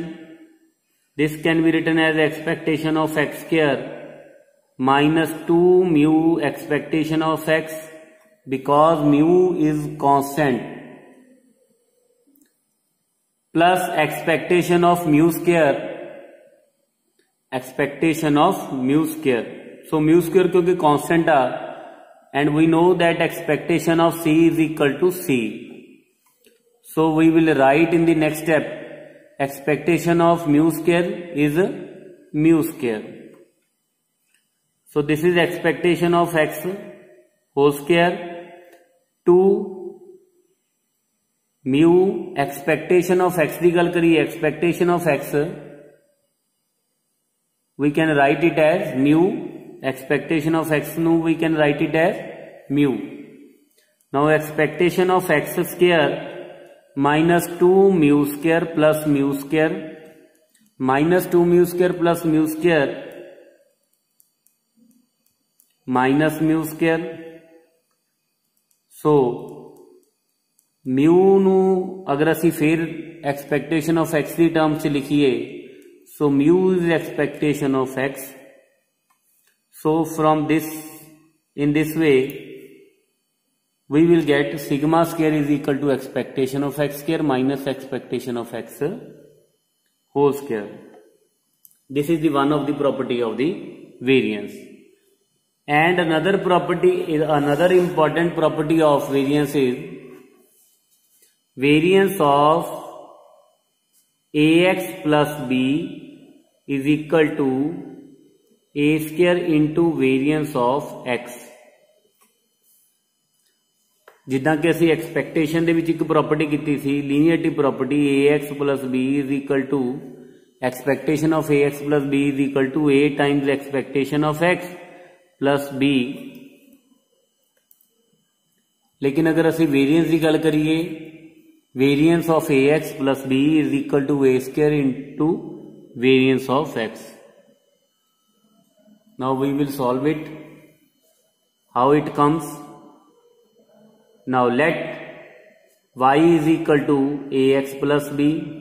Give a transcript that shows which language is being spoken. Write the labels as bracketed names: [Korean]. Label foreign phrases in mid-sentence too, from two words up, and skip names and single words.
[English] This can be written as expectation of x square minus 2 mu expectation of x, because mu is constant, plus expectation of mu square, expectation of mu square. So mu square क्योंकि constant है and we know that expectation of c is equal to c. So we will write in the next step expectation of mu square is mu square. So this is expectation of x whole square to mu expectation of x [Punjabi] ਦੀ ਗੱਲ ਕਰੀਏ [English] expectation of x we can write it as mu expectation of x nu we can write it as mu. Now expectation of x square minus 2 mu square plus mu square minus 2 mu square plus mu square minus mu square. So mu [Punjabi] ਨੂੰ ਅਗਰ ਅਸੀਂ ਫਿਰ [English] expectation of x [Punjabi] ਦੀ terms ਚ ਲਿਖੀਏ [English] so mu is expectation of x. So from this in this way we will get sigma square is equal to expectation of x square minus expectation of x whole square. This is the one of the property of the variance. And another property is another important property of variance is variance of ax plus b is equal to a square into variance of x. [Punjabi] ਜਿੱਦਾਂ ਕਿ ਅਸੀਂ ਐਕਸਪੈਕਟੇਸ਼ਨ ਦੇ ਵਿੱਚ ਇੱਕ ਪ੍ਰੋਪਰਟੀ ਕੀਤੀ ਸੀ [English] linearity property ax plus b is equal to expectation of ax plus b is equal to a times expectation of x plus b. [Punjabi] ਲੇਕਿਨ ਅਗਰ ਅਸੀਂ ਵੇਰੀਅੰਸ ਕੀ ਗੱਲ ਕਰੀਏ [English] variance of ax plus b is equal to a square into variance of x. Now we will solve it. How it comes? Now let y is equal to ax plus b.